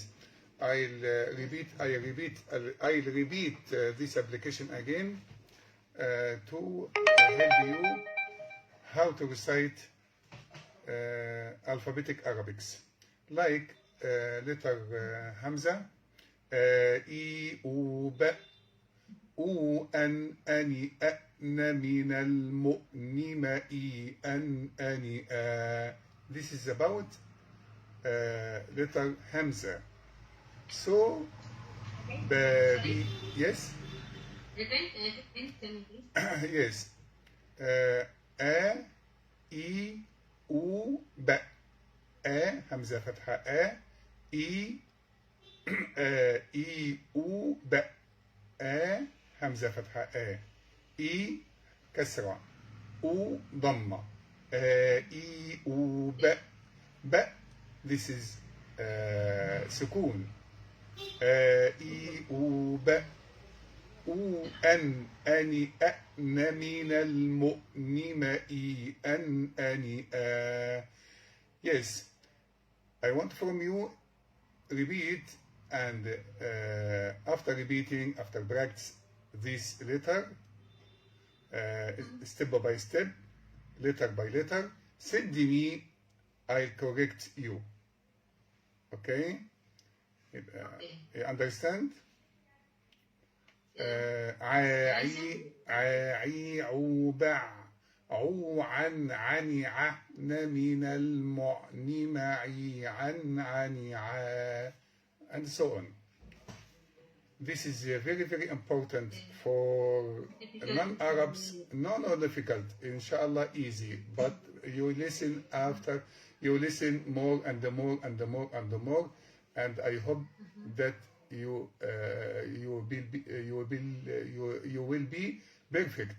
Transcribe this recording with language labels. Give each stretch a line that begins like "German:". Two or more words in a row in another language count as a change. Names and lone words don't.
English: I'll repeat this application again to help you how to recite alphabetic Arabics. Like letter Hamza, I, U, B, U, An, Ani, A, Na, Min, Al, Mu, Ni, Ma, I, An, Ani, A. This is about letter Hamza. So, baby, yes? Yes. A, I, U, B. A,
Arabic: همزة فتحة
English: A, I, U, B. A,
Arabic: همزة فتحة
English: A, I, كسرة, U, ضمة, I, U, B. B, this is سكون. I, U, B. U, An, Ani, A, Na, Min, Al, Mu, Ni, Ma, I, An, Ani, A. Yes, I want from you repeat, and after repeating, after practice this letter, step by step, letter by letter, send me, I'll correct you. Okay? You understand?
Arabic: عي عوبع عو عن عني عن من المعني معي عن عني ع,
English: and so on. This is very, very important for non-Arabs. No difficult. Inshallah, easy. But you listen after, you listen more and more and more and more, and I hope that you will be perfect.